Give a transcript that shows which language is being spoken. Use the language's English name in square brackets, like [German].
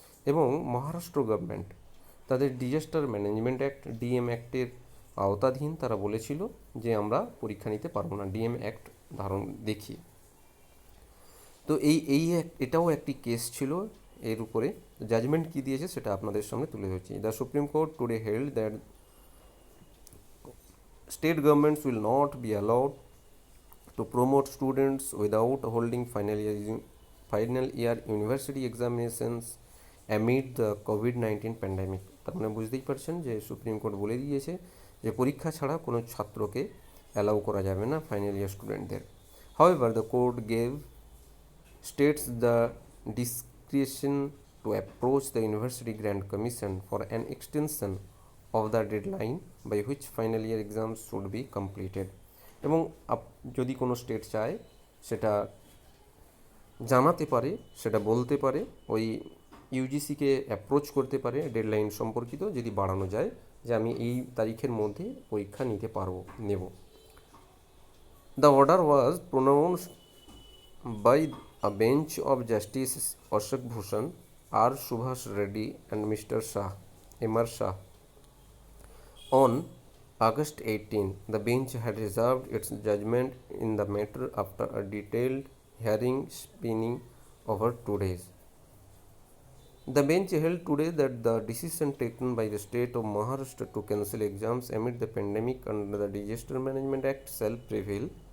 [Bangla] এবং মহারাষ্ট্র গভর্নমেন্ট তাদের disaster management act DM অ্যাক্টের আওতাধীন তারা বলেছিল যে আমরা পরীক্ষা নিতে পারবো না ডিএম অ্যাক্ট ধারণ দেখিয়ে। তো এটাও একটি কেস ছিল এর উপরে। জাজমেন্ট কী দিয়েছে সেটা আপনাদের সামনে তুলে ধরছি। [English] The Supreme Court today held that state governments will not be allowed to promote students without holding final year university examinations amid the COVID-19 pandemic। [Bangla] তার মানে বুঝতেই পারছেন যে সুপ্রিম কোর্ট বলে দিয়েছে যে পরীক্ষা ছাড়া কোনো ছাত্রকে অ্যালাউ করা যাবে না ফাইনাল ইয়ার স্টুডেন্টদের। [English] However, the court gave states the discretion to approach the University Grant Commission for an extension of the deadline by which final year exams should be completed। [Bangla] এবং যদি কোনো স্টেট চায় সেটা জানাতে পারে, সেটা বলতে পারে, ওই ইউজিসিকে অ্যাপ্রোচ করতে পারে ডেডলাইন সম্পর্কিত, যদি বাড়ানো যায় যে আমি এই তারিখের মধ্যে পরীক্ষা নেব। [English] The order was pronounced by a bench of justice Ashok Bhushan, আর Subhash Reddy and mister M R. Shah on August 18. The bench had reserved its judgment in the matter after a detailed hearing spanning over 2 days. The bench held today that the decision taken by the state of Maharashtra to cancel exams amid the pandemic under the Disaster Management Act shall prevail.